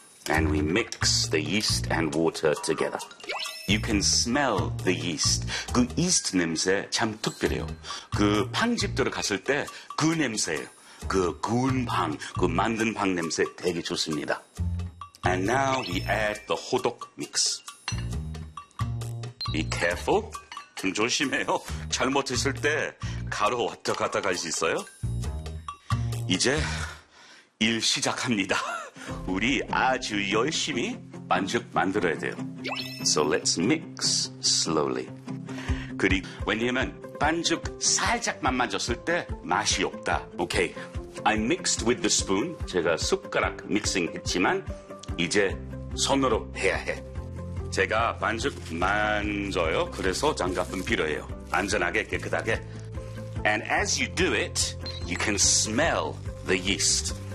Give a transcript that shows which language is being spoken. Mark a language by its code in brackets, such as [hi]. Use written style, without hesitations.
[en] And we mix the yeast and water together. You can smell the yeast. [ko] 그 yeast 냄새 참 특별해요. 그 빵집들을 갔을 때 그 냄새예요. 그 구운 빵, 그 만든 빵 냄새 되게 좋습니다. [en] And now we add the 호떡 mix. Be careful. [ko] 좀 조심해요. 잘못했을 때 가로 왔다 갔다 갈 수 있어요. 이제 일 시작합니다. 우리 아주 열심히 반죽 만들어야 돼요. [en] So let's mix slowly. [ko] 그리고 왜냐면 반죽 살짝만 만졌을 때 맛이 없다. [en] Okay, I mixed with the spoon. [ko] 제가 숟가락 믹싱 했지만 이제 손으로 해야 해. 제가 반죽 만져요. 그래서 장갑은 필요해요. 안전하게 깨끗하게. [en] And as you do it, you can smell the yeast.